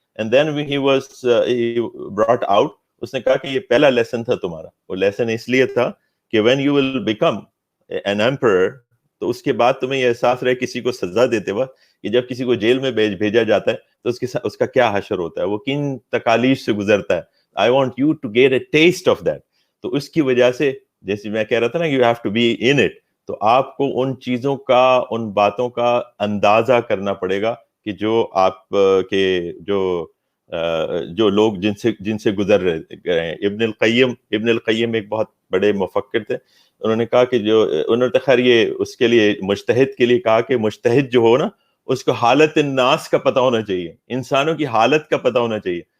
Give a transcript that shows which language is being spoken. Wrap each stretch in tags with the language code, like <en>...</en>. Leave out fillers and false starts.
<en>And then he was brought out.</en> <ur>اس نے کہا کہ یہ پہلا لیسن تھا تمہارا. وہ لیسن اس لیے تھا کہ</ur> <en>when you will become an emperor,</en> <ur>تو اس کے بعد تمہیں یہ احساس رہے کسی کو سزا دیتے وقت کہ جب کسی کو جیل میں بھیجا جاتا ہے تو اس کا کیا حشر ہوتا ہے, وہ کن تکالیف سے گزرتا ہے.</ur> <en>I want you to get a taste of that.</en> <ur>تو اس کی وجہ سے جیسے میں کہہ رہا تھا نا,</ur> <en>you have to be in it,</en> <ur>تو آپ کو ان چیزوں کا, ان باتوں کا اندازہ کرنا پڑے گا کہ جو آپ کے جو لوگ جن سے گزر رہے ہیں. ابن القیم ایک بہت بڑے مفکر تھے. انہوں نے کہا کہ انہوں نے خیر یہ اس کے لیے مجتہد کے لیے کہا کہ مجتہد جو ہو نا, اس کو حالت الناس کا پتہ ہونا چاہیے, انسانوں کی حالت کا پتہ ہونا چاہیے.</ur>